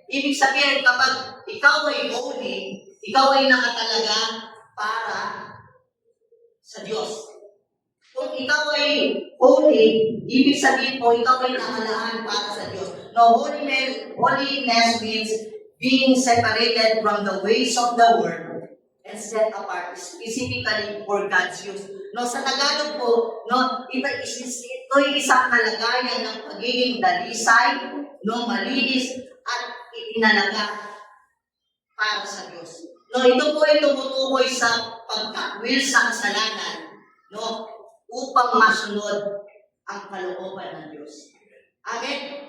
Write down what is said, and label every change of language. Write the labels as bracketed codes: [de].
[tl] Ibig sabihin, kapag ikaw ay holy, ikaw ay nakatalaga para sa Diyos. Kung ikaw ay holy, ibig sabihin po, ikaw ay nakalaan para sa Diyos. [en] No, holiness means being separated from the ways of the world and set apart specifically for God's use. [tl] No, sa Tagalog po, no, ito'y isang kalagayan ng pagiging dalisay, no, malinis, at itinalaga para sa Diyos. No, ito po ay tumutukoy sa pagkakwil sa kasalanan, no, upang masunod ang kalooban ng Diyos. Amen?